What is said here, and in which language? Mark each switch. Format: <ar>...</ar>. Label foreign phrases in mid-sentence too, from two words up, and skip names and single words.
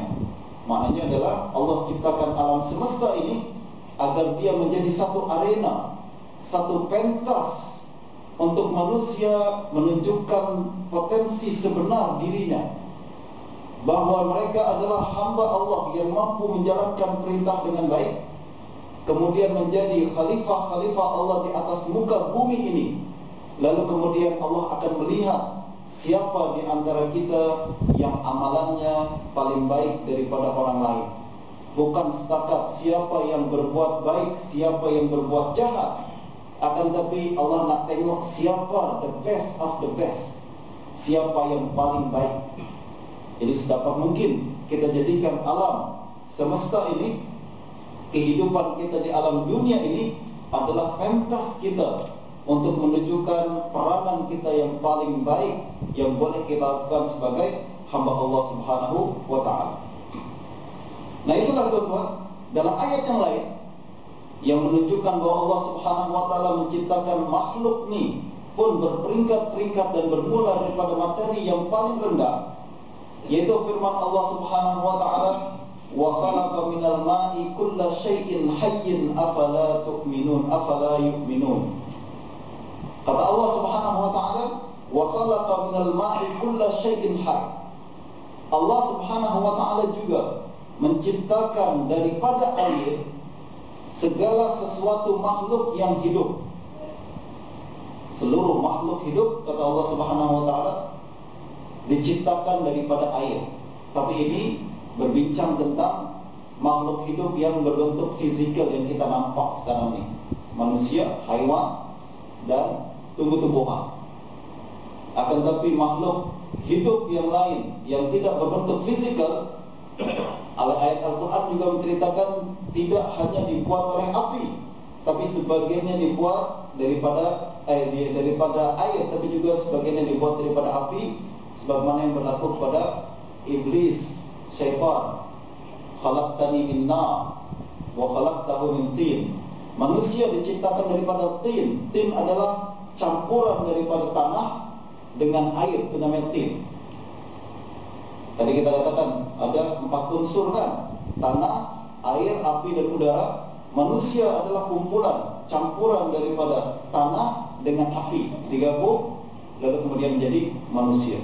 <ms>Maknanya adalah Allah ciptakan alam semesta ini agar dia menjadi satu arena, satu pentas untuk manusia menunjukkan potensi sebenar dirinya, bahwa mereka adalah hamba Allah yang mampu menjalankan perintah dengan baik, kemudian menjadi khalifah-khalifah Allah di atas muka bumi ini. Lalu kemudian Allah akan melihat siapa di antara kita yang amalannya paling baik daripada orang lain. bukan setakat siapa yang berbuat baik, siapa yang berbuat jahat, akan tapi Allah nak tengok siapa</ms> <en>the best of the best,</en> <ms>siapa yang paling baik. Jadi sedapat mungkin kita jadikan alam semesta ini, kehidupan kita di alam dunia ini adalah pentas kita untuk menunjukkan peranan kita yang paling baik yang boleh kita lakukan sebagai hamba Allah</ms> <ar>سبحانه وتعالى.</ar> <ms>Nah, itulah tuan-tuan, dalam ayat yang lain yang menunjukkan bahwa Allah</ms> <ar>سبحانه وتعالى</ar> <ms>menciptakan makhluk ni pun berperingkat-peringkat dan bermula daripada materi yang paling rendah, yaitu firman Allah</ms> <ar>سبحانه وتعالى وخلق من الماء كل شيء حي أفلا تؤمنون أفلا يؤمنون. Kata Allah سبحانه وتعالى وخلق من الماء كل شيء حي.</ar> <ms>Allah</ms> <ar>سبحانه وتعالى</ar> <ms>juga menciptakan daripada air segala sesuatu makhluk yang hidup. Seluruh makhluk hidup, kata Allah</ms> <ar>سبحانه وتعالى,</ar> <ms>diciptakan daripada air. Tapi ini berbincang tentang makhluk hidup yang berbentuk fizikal yang kita nampak sekarang ini, manusia, haiwan dan tumbuh-tumbuhan. Akan tapi makhluk hidup yang lain yang tidak berbentuk fizikal, ayat Al-Quran juga menceritakan tidak hanya dibuat oleh api, tapi sebagiannya dibuat daripada air, tapi juga sebagiannya dibuat daripada api, sebagaimana yang berlaku kepada iblis, syaitan.</ms> <ar>خلقتني من نار وخلقته من طين.</ar> <ms>Manusia diciptakan daripada tin. Tin adalah campuran daripada tanah dengan air, itu namanya tin. Tadi kita katakan ada 4 unsur kan, tanah, air, api dan udara. Manusia adalah kumpulan, campuran daripada tanah dengan api, digabung lalu kemudian menjadi manusia.</ms>